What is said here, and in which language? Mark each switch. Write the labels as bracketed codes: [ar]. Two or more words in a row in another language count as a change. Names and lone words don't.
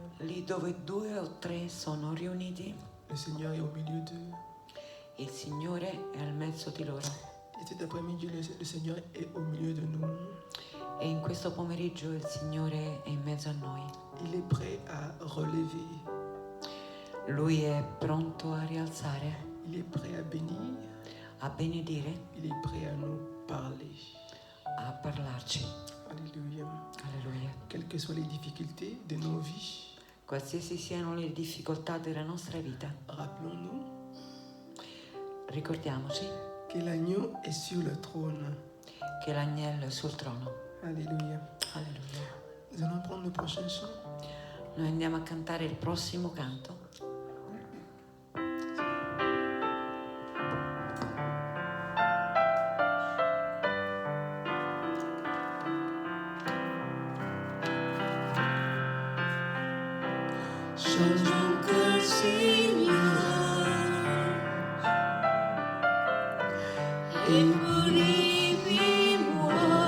[it] Lì dove 2 o 3 sono riuniti, [fr] Le Seigneur est au milieu d'eux. [it] il Signore è al mezzo di loro. [fr] Et cet après-midi, le Seigneur est au milieu de nous. [it] E in questo pomeriggio il Signore è in mezzo a noi. [fr] Il est prêt à relever. [it] Lui è pronto a rialzare, [fr] Il est prêt à bénir. [it] a benedire, [fr] Il est prêt à nous parler. [it] a parlarci. [fr] Alléluia. [it] Alleluia. [fr] Quelles que soient les difficultés de nos vies, [it] Qualsiasi siano le difficoltà della nostra vita, [fr] rappelons-nous [it] ricordiamoci [fr] que l'agneau est sur le trône. [it] che l'agnello è sul trono. [fr] Alléluia. [it] Alleluia. [fr] Nous allons prendre le prochain chant. [it] Noi andiamo a cantare il prossimo canto. [fr] Change mon cœur, Seigneur, et purifie-moi.